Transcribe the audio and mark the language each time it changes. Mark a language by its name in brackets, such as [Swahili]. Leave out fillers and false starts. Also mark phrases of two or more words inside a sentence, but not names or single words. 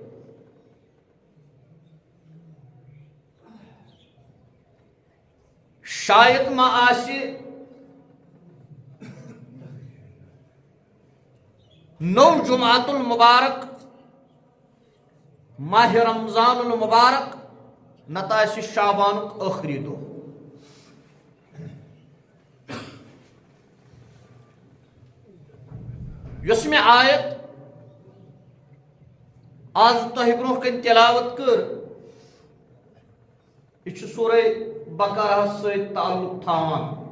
[Kashmiri] شاید ما آسہِ نو جمعۃ المبارک ماہ رمضان المبارک نتہٕ آسہِ شعبانُک ٲخری دۄہ یۄس مےٚ آیت آز تۄہہِ برونٛہہ کَنہِ تِلاوت کٔر یہِ چھُ سورے بقرہس سۭتۍ تعلق تھاوان